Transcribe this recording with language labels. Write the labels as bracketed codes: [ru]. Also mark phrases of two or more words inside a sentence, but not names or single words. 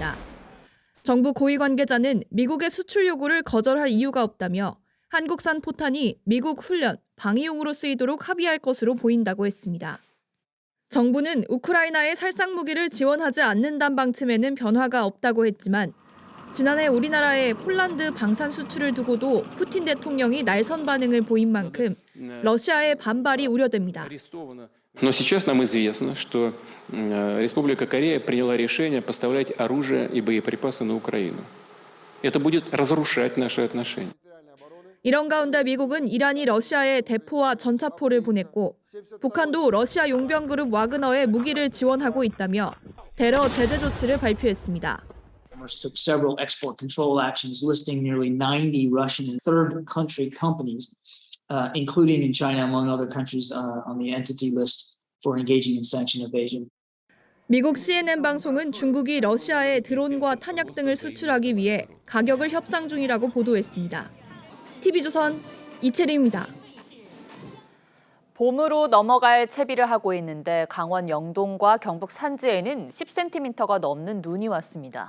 [ko] 정부 고위 관계자는 미국의 수출 요구를 거절할 이유가 없다며 한국산 포탄이 미국 훈련, 방위용으로 쓰이도록 합의할 것으로 보인다고 했습니다. 정부는 우크라이나에 살상 무기를 지원하지 않는다는 방침에는 변화가 없다고 했지만 지난해 우리나라의 폴란드 방산 수출을 두고도 푸틴 대통령이 날선 반응을 보인 만큼 러시아의 반발이 우려됩니다. [ru] Но сейчас нам известно, что Республика Корея приняла решение поставлять оружие и боеприпасы на Украину. Это будет разрушать наши отношения. [ko] 이런 가운데 미국은 이란이 러시아에 대포와 전차포를 보냈고 북한도 러시아 용병 그룹 와그너에 무기를 지원하고 있다며 테러 제재 조치를 발표했습니다. [en] took several export control actions listing nearly 90 Russian and third country companies, including in China, among other countries on the entity list for engaging in sanction evasion. [ko] 미국 CNN 방송은 중국이 러시아에 드론과 탄약 등을 수출하기 위해 가격을 협상 중이라고 보도했습니다. TV조선 이채리입니다. 봄으로 넘어갈 채비를 하고 있는데 강원 영동과 경북 산지에는 10cm가 넘는 눈이 왔습니다.